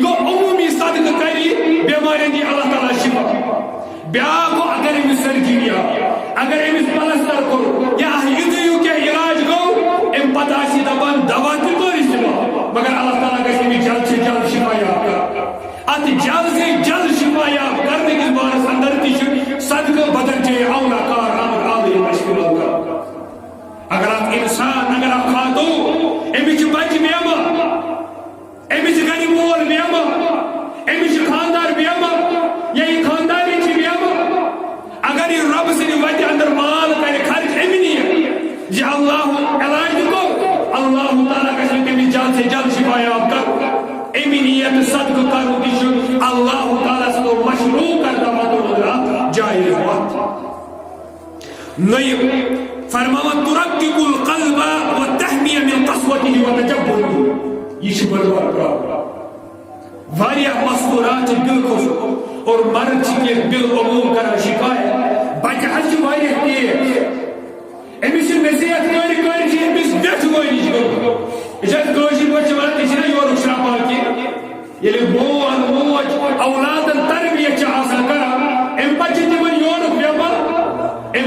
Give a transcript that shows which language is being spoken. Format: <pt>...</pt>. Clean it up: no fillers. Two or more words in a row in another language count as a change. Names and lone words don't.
<ks>گوٚو عموٗمی صدقہٕ کرِ بٮ۪مارٮ۪ن دی اللہ تعالیٰ شفا بیٛاکھ گوٚو اگر امس سرجری اگر امس پلستر کوٚر یا یُتھُے ہیوٗ کینٛہہ علاج گوٚو ام پتہ آسی دپان دوا تہِ کوٚر استعمال مگر اللہ تعالیٰ گژھِ أمِس جلد سے جلد شفا یاب کر اتھ جلد سے جلد شفا یاب کرنے کس بارس اندر تہِ چھُ صدقہٕ بدل چے اولا کار آمد آلے مشکلات کر اگر اکھ انسان اگر اکھ خاتون أمِس چھِ بچہِ بٮ۪مار أمِس چھِ گرِ مول بٮ۪مار أمِس چھِ خاندار بٮ۪مار یا یہِ خاندارنۍ چھِ بٮ۪مار اگر یہِ رۄبہٕ سٕنٛدِ وتہِ اندر مال کرِ خرچ أمہِ نیت یہ اللہ علاج کو اللہ تعالیٰ گژھِ تٔمِس جلد سے جلد شفا یاب کر امی نیت صدقہ کرُن تہِ چھُ اللہ تعالیٰ سٕنٛدیو مشروع کردہ مدو جایز وقت نٔیِم فرماوان</ks> <ar>ترقق القلب وتحمی من قسوته وتجبره</ar> <ks>یہ چھِ بٔڑ بار پرابلم واریاہ مستورات چھِ دل خوش اور مرد چھِ کینٛہہ دل عموم کران شکایت بچہ حظ چھِ واریاہ تیز امس نصیحت کر امس ویٹ وٲنِج گوٚمُت یہ کٲشِر پٲٹھۍ چھِ ونان تہِ چھِنہ یورُک شرپال کینٛہہ ییٚلہِ مول موج اولادن تربیت چھِ آسان کران امہِ پتہٕ چھِ تِمن یورُک بٮ۪مار امہِ</ks>